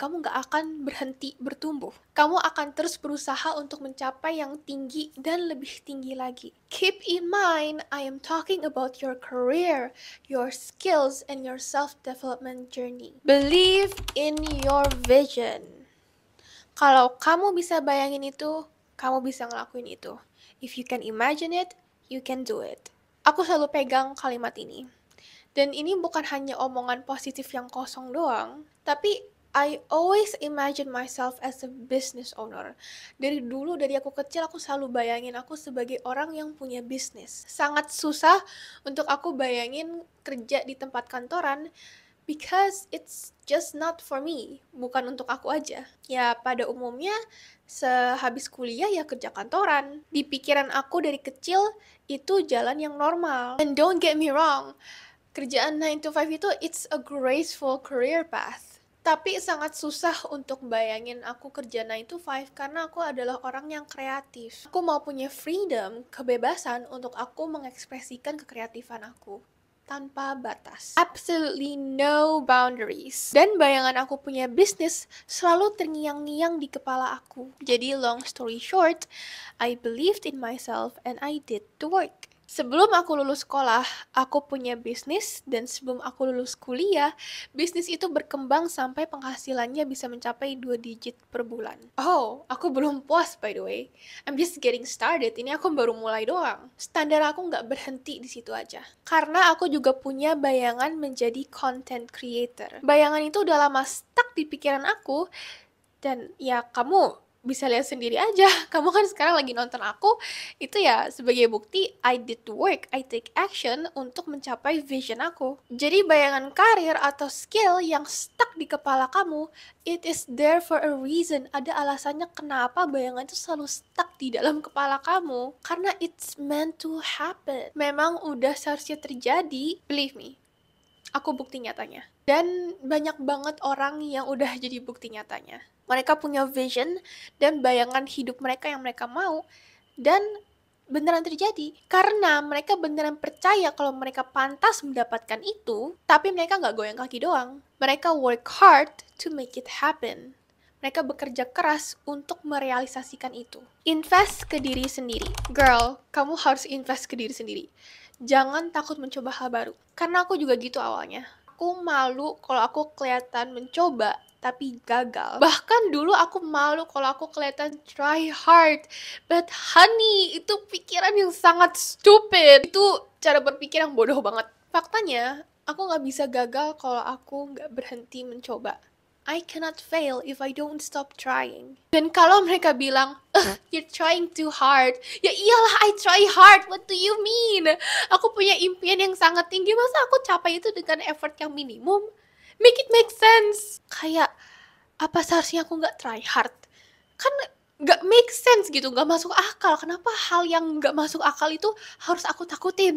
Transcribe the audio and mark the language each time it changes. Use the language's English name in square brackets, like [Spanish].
[Indonesian] Kamu gak akan berhenti bertumbuh. Kamu akan terus berusaha untuk mencapai yang tinggi dan lebih tinggi lagi. [English] Keep in mind, I am talking about your career, your skills, and your self-development journey. Believe in your vision. [Indonesian] Kalau kamu bisa bayangin itu, kamu bisa ngelakuin itu. [English] If you can imagine it, you can do it. [Indonesian] Aku selalu pegang kalimat ini. Dan ini bukan hanya omongan positif yang kosong doang, tapi [English] I always imagine myself as a business owner. [Indonesian] Dari dulu, dari aku kecil, aku selalu bayangin aku sebagai orang yang punya bisnis. Sangat susah untuk aku bayangin kerja di tempat kantoran, [English] because it's just not for me, [Indonesian] bukan untuk aku aja. Ya, pada umumnya, sehabis kuliah ya kerja kantoran. Di pikiran aku dari kecil, itu jalan yang normal. [English] And don't get me wrong, [Indonesian] kerjaan 9 to 5 itu [English] it's a graceful career path. [Indonesian] Tapi sangat susah untuk bayangin aku kerja 9 to 5 karena aku adalah orang yang kreatif. Aku mau punya freedom, kebebasan untuk aku mengekspresikan kekreatifan aku tanpa batas. [English] Absolutely no boundaries. [Indonesian] Dan bayangan aku punya bisnis selalu terngiang-ngiang di kepala aku. Jadi [English] long story short, I believed in myself and I did the work. [Indonesian] Sebelum aku lulus sekolah, aku punya bisnis, dan sebelum aku lulus kuliah, bisnis itu berkembang sampai penghasilannya bisa mencapai 2 digit per bulan. Oh, aku belum puas [English] by the way. I'm just getting started, [Indonesian] ini aku baru mulai doang. Standar aku nggak berhenti di situ aja. Karena aku juga punya bayangan menjadi content creator. Bayangan itu udah lama stuck di pikiran aku, dan ya kamu bisa lihat sendiri aja. Kamu kan sekarang lagi nonton aku, itu ya sebagai bukti [English] I did the work, I take action [Indonesian] untuk mencapai vision aku. Jadi bayangan karir atau skill yang stuck di kepala kamu, [English] it is there for a reason. [Indonesian] Ada alasannya kenapa bayangan itu selalu stuck di dalam kepala kamu. Karena [English] it's meant to happen. [Indonesian] Memang udah seharusnya terjadi, [English] believe me. [Indonesian] Aku bukti nyatanya. Dan banyak banget orang yang udah jadi bukti nyatanya. Mereka punya vision dan bayangan hidup mereka yang mereka mau, dan beneran terjadi. Karena mereka beneran percaya kalau mereka pantas mendapatkan itu, tapi mereka nggak goyang kaki doang. Mereka [English] work hard to make it happen. [Indonesian] Mereka bekerja keras untuk merealisasikan itu. Invest ke diri sendiri. Girl, kamu harus invest ke diri sendiri. Jangan takut mencoba hal baru. Karena aku juga gitu awalnya. Aku malu kalau aku kelihatan mencoba, tapi gagal. Bahkan dulu aku malu kalau aku kelihatan try hard. [English] But honey, [Indonesian] itu pikiran yang sangat stupid. Itu cara berpikir yang bodoh banget. Faktanya, aku gak bisa gagal kalau aku gak berhenti mencoba. [English] I cannot fail if I don't stop trying. [Indonesian] Dan kalau mereka bilang, [English] you're trying too hard. [Indonesian] Ya iyalah, [English] I try hard. What do you mean? [Indonesian] Aku punya impian yang sangat tinggi. Masa aku capai itu dengan effort yang minimum? [English] Make it make sense. [Indonesian] Kayak, apa seharusnya aku nggak [English] try hard? [Indonesian] Kan nggak make sense gitu, nggak masuk akal. Kenapa hal yang nggak masuk akal itu harus aku takutin?